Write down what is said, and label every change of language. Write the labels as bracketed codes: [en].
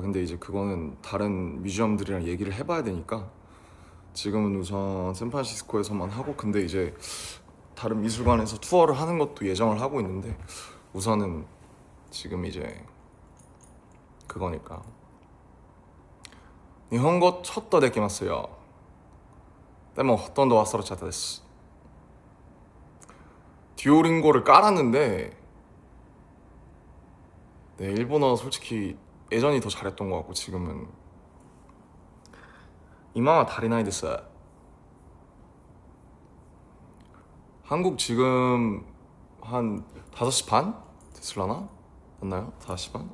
[ko] 근데 이제 그거는 다른 뮤지엄들이랑 얘기를 해봐야 되니까 지금은 우선 샌프란시스코에서만 하고 근데 이제 다른 미술관에서 투어를 하는 것도 예정을 하고 있는데 우선은 지금 이제 그거니까. [ja] 日本語ちょっとできますよ。でもほとんど忘れちゃったです。 [ko] 듀오링고를 깔았는데 네, 일본어 솔직히 예전이 더 잘했던 것 같고 지금은 [ja] 이마와 다리나이 [ko] 됐어요. 한국 지금 한 5시 반? 됐을라나? 맞나요? 4시 반?